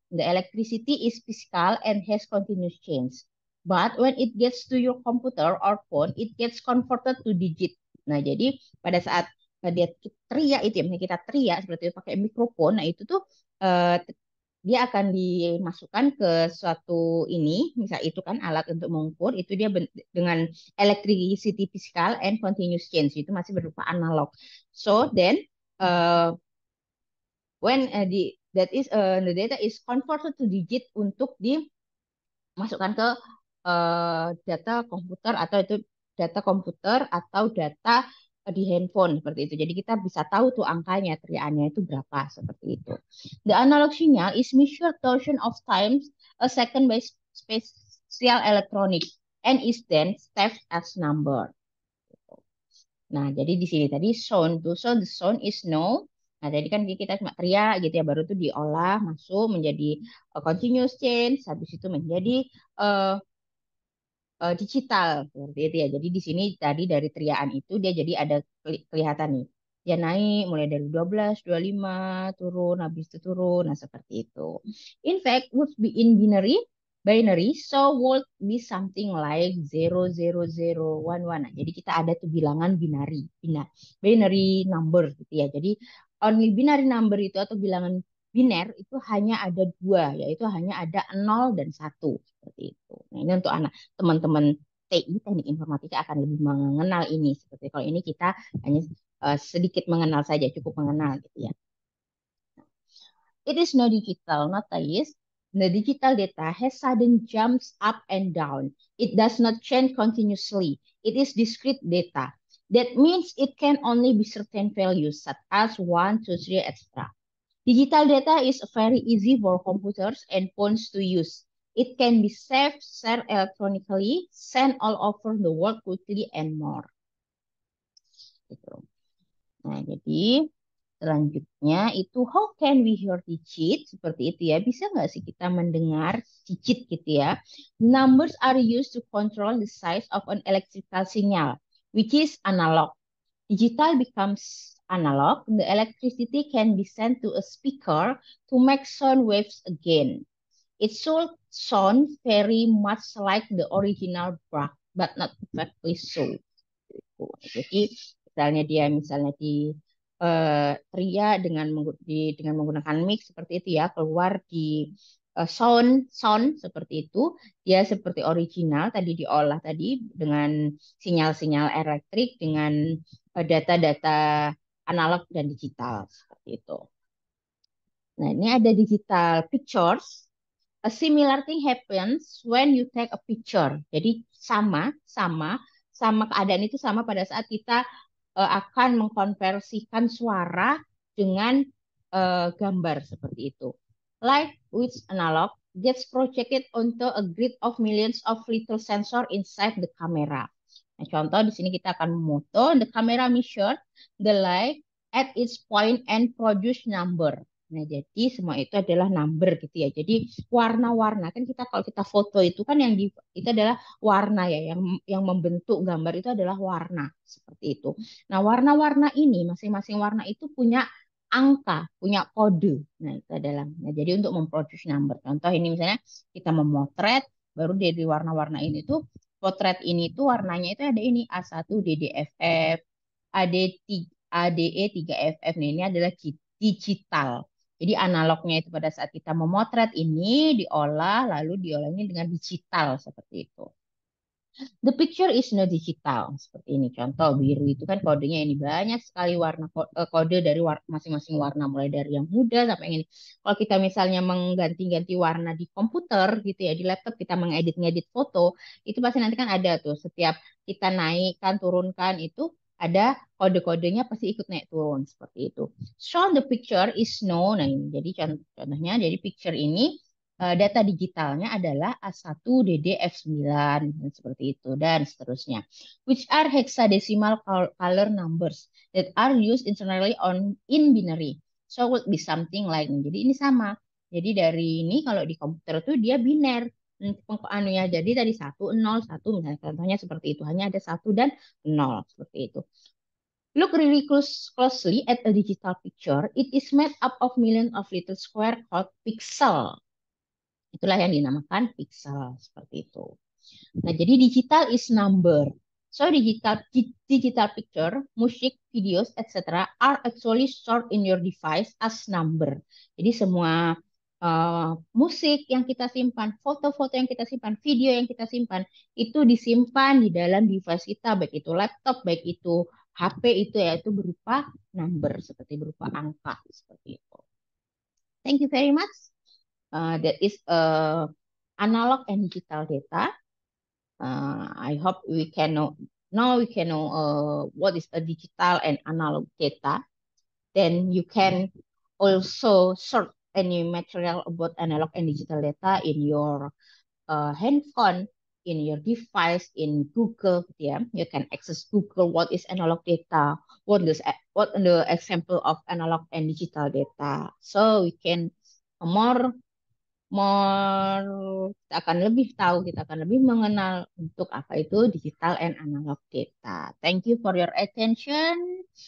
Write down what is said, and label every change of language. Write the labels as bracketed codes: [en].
[en] The electricity is physical and has continuous change. But when it gets to your computer or phone, it gets converted to digit. [id] Nah, jadi pada saat dia teriak itu ya, misalnya kita teriak seperti itu pakai mikrofon, nah itu tuh eh, dia akan dimasukkan ke suatu ini, misal itu kan alat untuk mengukur, itu dia dengan [en] electricity physical and continuous change, [id] itu masih berupa analog. [en] So then uh, when the data is converted to digit [id] untuk dimasukkan ke data komputer atau itu data komputer atau data di handphone seperti itu. Jadi kita bisa tahu tuh angkanya, teriakannya itu berapa seperti itu. [en] The analog signal is measured thousand of times a second by special electronics and is then saved as number. [id] Nah, jadi di sini tadi sound tuh, [en] so the sound is no. [id] Nah, tadi kan kita cuma teriak gitu ya, baru tuh diolah masuk menjadi continuous change, habis itu menjadi uh, digital seperti itu ya. Jadi di sini tadi dari teriakan itu dia jadi ada kelihatan nih. Dia naik mulai dari 12, 25 turun, habis itu turun. Nah, seperti itu. [en] In fact, would be in binary, so would be something like 00011. [id] Nah, jadi kita ada tuh bilangan binary number gitu ya. Jadi [en] only binary number [id] itu atau bilangan biner itu hanya ada dua, yaitu hanya ada 0 dan 1 seperti itu. Nah, ini untuk anak teman-teman TI, teknik informatika akan lebih mengenal ini. Seperti kalau ini kita hanya sedikit mengenal saja, cukup mengenal gitu ya. [en] It is no digital, not is. The digital data has sudden jumps up and down. It does not change continuously. It is discrete data. That means it can only be certain values, such as 1, 2, 3, etc. Digital data is very easy for computers and phones to use. It can be saved, shared electronically, sent all over the world quickly and more. [id] Gitu. Nah, jadi selanjutnya itu [en] how can we hear digit? [id] Seperti itu ya. Bisa nggak sih kita mendengar digit gitu ya? [en] Numbers are used to control the size of an electrical signal, which is analog. Digital becomes analog. The electricity can be sent to a speaker to make sound waves again. It should sound very much like the original but not perfectly so. [id] Jadi misalnya di teriak dengan menggunakan mic seperti itu ya, keluar di sound sound seperti itu, dia seperti original tadi diolah tadi dengan sinyal-sinyal elektrik dengan data-data analog dan digital seperti itu. Nah, ini ada digital pictures. [en] A similar thing happens when you take a picture. [id] Jadi sama keadaan itu sama pada saat kita akan mengkonversikan suara dengan gambar seperti itu. [en] Like with analog, gets projected onto a grid of millions of little sensor inside the camera. [id] Nah, contoh di sini kita akan memoto [en] the camera measure the light at its point and produce number. [id] Nah, jadi semua itu adalah number gitu ya. Jadi warna-warna kan kita kalau kita foto itu kan itu adalah warna ya, yang membentuk gambar itu adalah warna seperti itu. Nah, warna-warna ini masing-masing warna itu punya angka, punya kode. Nah, itu adalah. Nah, jadi untuk memproduce number. Contoh ini misalnya kita memotret, baru dari warna-warna ini tuh potret ini tuh warnanya itu ada ini A1 DDFF, ADE 3FF. Nih, ini adalah digital. Jadi analognya itu pada saat kita memotret ini diolah lalu diolahnya dengan digital seperti itu. [en] The picture is no digital. [id] Seperti ini. Contoh biru itu kan kodenya ini banyak sekali warna kode dari masing-masing warna mulai dari yang muda sampai yang ini. Kalau kita misalnya mengganti-ganti warna di komputer gitu ya, di laptop kita mengedit-ngedit foto, itu pasti nanti kan ada tuh setiap kita naikkan turunkan itu ada kode-kodenya pasti ikut naik turun seperti itu. Show the picture is no. Nah ini jadi contohnya jadi picture ini data digitalnya adalah A1 DDF9 dan seperti itu dan seterusnya. [en] Which are hexadecimal color numbers that are used internally in binary. So would be something like ini. [id] Jadi ini sama. Jadi dari ini kalau di komputer tuh dia biner. Anunya jadi dari 1 0 1 misalnya contohnya seperti itu. Hanya ada 1 dan 0 seperti itu. [en] Look really closely at a digital picture. It is made up of millions of little square called pixel. [id] Itulah yang dinamakan pixel seperti itu. Nah, jadi [en] digital is number. So digital picture, music, videos, etc. are actually stored in your device as number. [id] Jadi semua musik yang kita simpan, foto-foto yang kita simpan, video yang kita simpan, itu disimpan di dalam device kita, baik itu laptop, baik itu HP itu ya, itu berupa number, seperti berupa angka, seperti itu. [en] Thank you very much. That is analog and digital data. I hope we can know now we can know what is a digital and analog data. Then you can also search any material about analog and digital data in your handphone, in your device, in Google. Yeah, you can access Google. What is analog data? What the example of analog and digital data? So we can more [id] kita akan lebih tahu, kita akan lebih mengenal untuk apa itu digital and analog data. [en] Thank you for your attention.